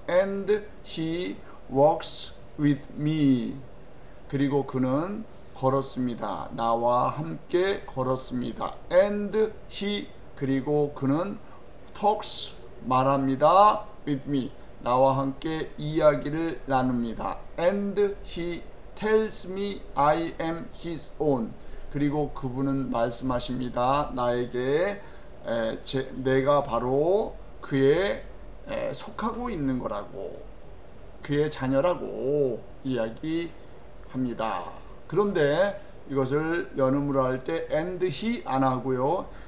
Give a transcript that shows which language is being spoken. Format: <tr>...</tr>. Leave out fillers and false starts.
<en>And he walks with me.</en> <ko>그리고 그는 걸었습니다. 나와 함께 걸었습니다.</ko> <en>And he</en> <ko>그리고 그는</ko> <en>talks</en> <ko>말합니다.</ko> <en>with me</en> <ko>나와 함께 이야기를 나눕니다.</ko> <en>And he tells me I am his own.</en> <ko>그리고 그분은 말씀하십니다. 나에게 내가 바로 그의 속하고 있는 거라고, 그의 자녀라고 이야기합니다. 그런데 이것을 연음으로 할 때</ko> <en>and he</en> <ko>안 하고요.</ko>